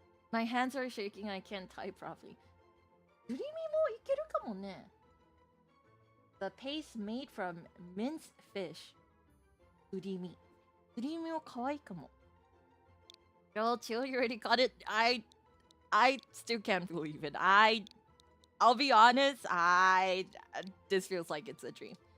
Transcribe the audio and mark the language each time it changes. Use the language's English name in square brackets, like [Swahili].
[English] My hands are shaking, I can't type properly. [Japanese] すり身もいけるかもね。 [English] The paste made from minced fish. [Japanese] すり身は可愛いかも。 [English] Girl, chill, you already got it. I still can't believe it. I'll be honest, this feels like it's a dream.